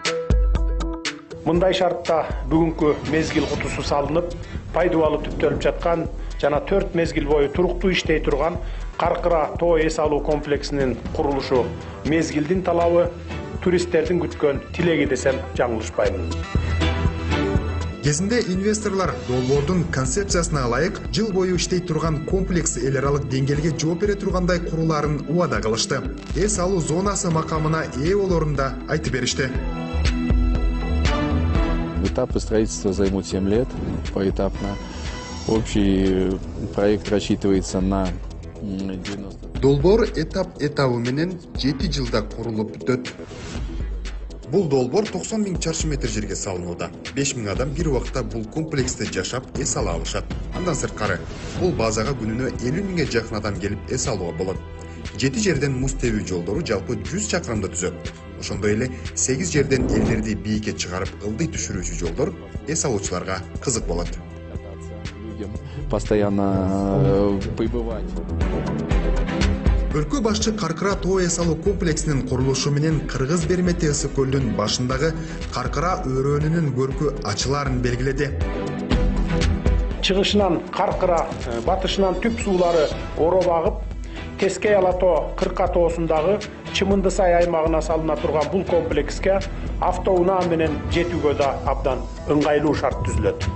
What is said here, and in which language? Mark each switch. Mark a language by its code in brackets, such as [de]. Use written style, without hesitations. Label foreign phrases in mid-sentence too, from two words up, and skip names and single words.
[ky] Мындай шартта бүгүнкү мезгил кутусу салынып, пайдалуу түптөлүп жаткан жана 4 мезгил бою туруктуу иштей турган Каркыра тоо эс алуу комплексинин курулушу мезгилдин талабы, туристтердин күткөн тилеги десем жаңылышпайм. Кезинде инвесторлар долбоордун концепциясына ылайык жыл бою иштей турган комплекс эл аралык деңгээлге жооп бере тургандай курулаарын убада кылышты. Эс алуу зонасы макамына ээ болорун да айтып беришти. [ru] Этапы строительства займут 7 лет, поэтапно. Общий проект рассчитывается на 90. [ky] Долбоор этап-этабы менен 7 жылда курулуп бүтөт. Бул долбоор 90 000 чарчы метр жерге салынууда. 5 000 адам бир убакта бул комплексте жашап эс ала алышат. Андан сырткары, бул базага күнүнө 50 000 жакын адам келип эс алууга болот. 7 жерден муз тебүү жолдору жалпы 100 чакырымды түзөт. Ошондой эле 8 жерден элдерди бийикке чыгарып ылдый түшүрүүчү жолдор эс алуучуларга кызык болот. [ru] Людям постоянно пребывать. [ky] Өлкө башчы Каркыра тоо эс алуу комплексинин курулушу менен Кыргыз Бермети ысык көлдүн башындагы Каркыра өрөөнүнүн көркү ачылаарын белгиледи. Чыгышынан Каркыра, батышынан түп суулары Оро багып, Тескей Алатоо, Кырка тоосундагы Чымындысай аймагына салына турган бул комплекске автоунаа менен жетүүгө да абдан ыңгайлуу шарт түзүлөт.